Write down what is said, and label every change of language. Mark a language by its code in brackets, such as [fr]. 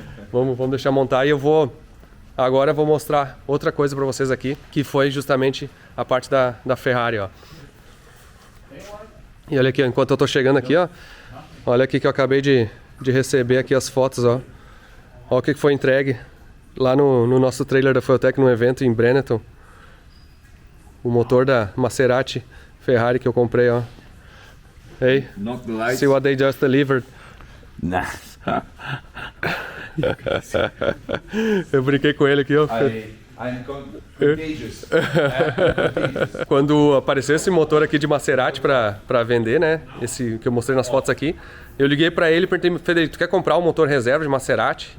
[pt] Vamos deixar montar e agora eu vou mostrar outra coisa para vocês aqui, que foi justamente a parte da Ferrari, ó. E olha aqui, enquanto eu tô chegando aqui, ó, olha aqui que eu acabei de receber aqui as fotos, ó. Olha o que foi entregue lá no nosso trailer da Feutech no evento em Brenneton. O motor da Maserati Ferrari que eu comprei, ó. [en] Hey, see what they just delivered. Nice. [pt] Eu brinquei com ele aqui, ó. [en] I'm contagious. [pt] Quando apareceu esse motor aqui de Maserati para vender, né? Esse que eu mostrei nas fotos aqui, eu liguei para ele e perguntei: Federico, tu quer comprar um motor reserva de Maserati?